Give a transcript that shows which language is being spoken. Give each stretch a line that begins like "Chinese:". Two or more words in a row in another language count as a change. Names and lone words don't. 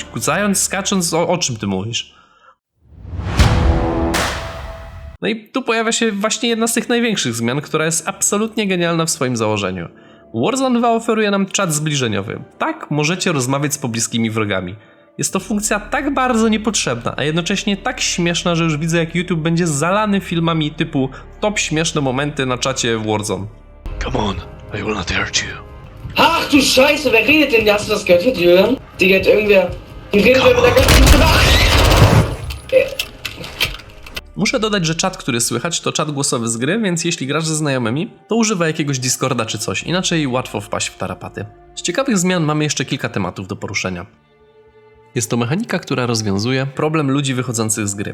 Polish: Kucając, skacząc, o czym ty mówisz? No i tu pojawia się właśnie jedna z tych największych zmian, która jest absolutnie genialna w swoim założeniu. Warzone 2 oferuje nam czat zbliżeniowy. Tak, możecie rozmawiać z pobliskimi wrogami. Jest to funkcja tak bardzo niepotrzebna, a jednocześnie tak śmieszna, że już widzę, jak YouTube będzie zalany filmami typu top śmieszne momenty na czacie w Warzone.
English: Come on, I will not hurt you.
German: Ach du Scheiße, wer redet denn? Hast du das gehört, Julian? Digga, hat irgendwer... Redet wer mit der ganzen...
Polish: Muszę dodać, że czat, który słychać, to czat głosowy z gry, więc jeśli grasz ze znajomymi, to używaj jakiegoś Discorda czy coś, inaczej łatwo wpaść w tarapaty. Z ciekawych zmian mamy jeszcze kilka tematów do poruszenia. Jest to mechanika, która rozwiązuje problem ludzi wychodzących z gry.